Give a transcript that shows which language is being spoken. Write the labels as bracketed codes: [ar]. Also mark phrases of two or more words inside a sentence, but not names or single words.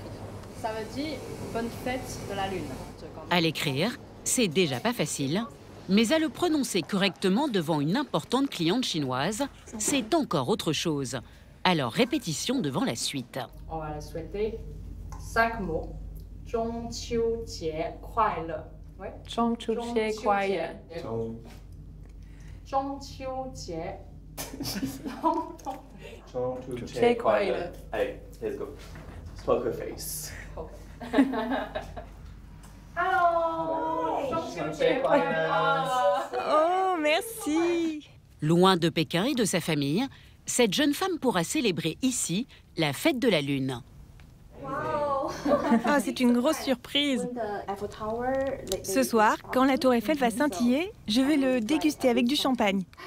[fr] Ça veut dire bonne fête de la lune. À l'écrire, c'est déjà pas facile, mais à le prononcer correctement devant une importante cliente chinoise, c'est encore autre chose. Alors répétition devant la suite. On va la souhaiter 5 mots. [zh] 中秋节快乐. Ouais. 中秋节快乐. 中秋节. 节快乐. [fr] Allez, [en] let's go. Poker face. Hello. [zh] 中秋节快乐. [fr] Oh, merci. Loin de Pékin et de sa famille, cette jeune femme pourra célébrer ici la fête de la Lune. Ah, c'est une grosse surprise. Ce soir, quand la tour Eiffel va scintiller, je vais le déguster avec du champagne.